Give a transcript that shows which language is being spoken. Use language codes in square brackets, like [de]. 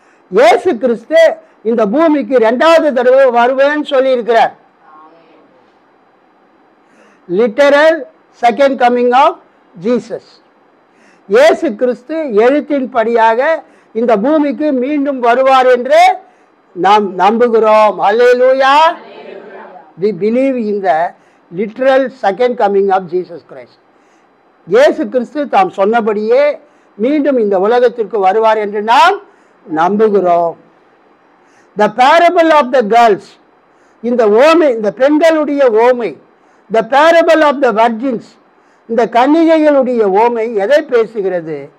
[ta] இயேசு கிறிஸ்து இந்த பூமிக்கு 2வது தடவை வருவேன்னு சொல்லி இருக்கிறார். [en] Literal second coming of Jesus. [ta] இயேசு கிறிஸ்து எழுத்தின்படியாக இந்த பூமிக்கு மீண்டும் வருவார் என்று நாம் நம்புகிறோம். அல்லேலூயா. [en] We believe in the literal second coming of Jesus Christ. [ta] இயேசு கிறிஸ்து தாம் சொன்னபடியே மீண்டும் இந்த உலகத்திற்கு வருவார் என்று நாம் நம்புகிறோம். [en] The parable of the girls, [ta] இந்த ஓமை, இந்த பெண்களுடைய ஓமை, [en] the parable of the virgins, [ta] இந்த கன்னிகைகளுடைய ஓமை எதை பேசுகிறது?